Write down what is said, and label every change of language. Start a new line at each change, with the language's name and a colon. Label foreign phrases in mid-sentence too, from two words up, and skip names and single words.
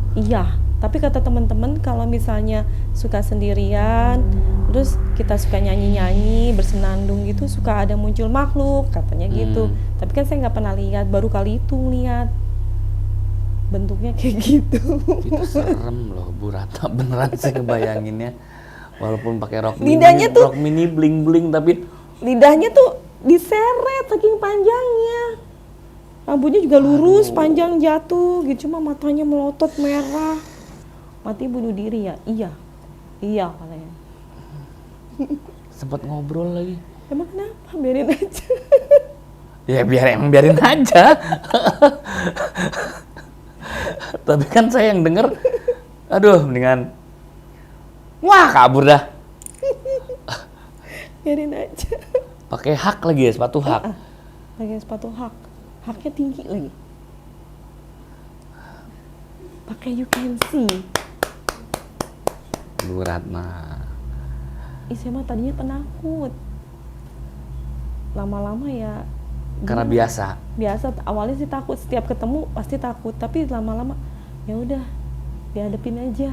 Indonesian: Iya, tapi kata teman-teman kalau misalnya suka sendirian, terus kita suka nyanyi-nyanyi, bersenandung gitu, suka ada muncul makhluk, katanya gitu. Tapi kan saya nggak pernah lihat, baru kali itu ngeliat bentuknya kayak gitu. Itu serem loh, Bu Ratna, beneran saya ngebayanginnya. Walaupun pakai rok Lidahnya mini, rok mini bling-bling, tapi Lidahnya tuh diseret saking panjangnya. Rambutnya juga lurus, panjang jatuh gitu, cuma matanya melotot merah. Mati bunuh diri ya? Iya. Iya katanya. sempat ngobrol lagi. Emang kenapa? Biarin aja. Ya biarin aja. Tapi kan saya yang denger, aduh mendingan, wah kabur dah. Biarin aja. Pakai hak lagi ya, sepatu hak. Pakai sepatu hak. Haknya tinggi lagi. Pakai
English: you can see.
Indonesian: Bu Ratna. Saya mah tadinya penakut. Lama-lama ya. Karena biasa. Biasa. Awalnya sih takut. Setiap ketemu pasti takut. Tapi lama-lama ya udah dihadapin aja.